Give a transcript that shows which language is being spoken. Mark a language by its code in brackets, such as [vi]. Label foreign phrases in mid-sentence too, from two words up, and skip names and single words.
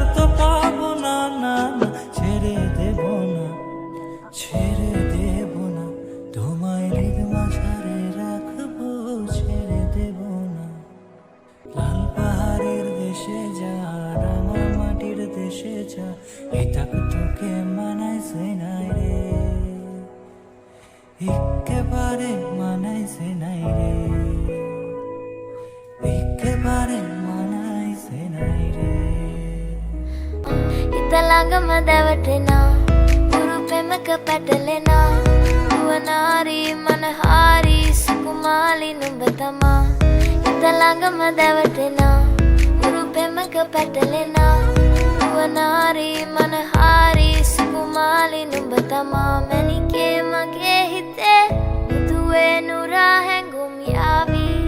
[bn] তো পাবো না না না ছেড়ে দেব না ছেড়ে দেব না তোমায় হৃদ মাঝারে রাখবো ছেড়ে দেব না লাল পাহাড়ের দেশে যা রাঙা মাটির দেশে যা এটাক তোকে মানাইছে নাই রে একেবারে মানাইছে নাই রে একেবারে মানাইছে নাই রে [si] හිත ළඟම දැවටෙනා උරු පෙමක පැටලෙනා නුවනාරි මනහාරි සුකුමාලි නුඹ තමා හිත ළඟම දැවටෙනා උරු පෙමක පැටලෙනා නුවනාරි මනහාරි සුකුමාලි නුඹ තමා මැණිකේ මගේ හිතේ මුදුවේ නුරා හැඟුම් යාවි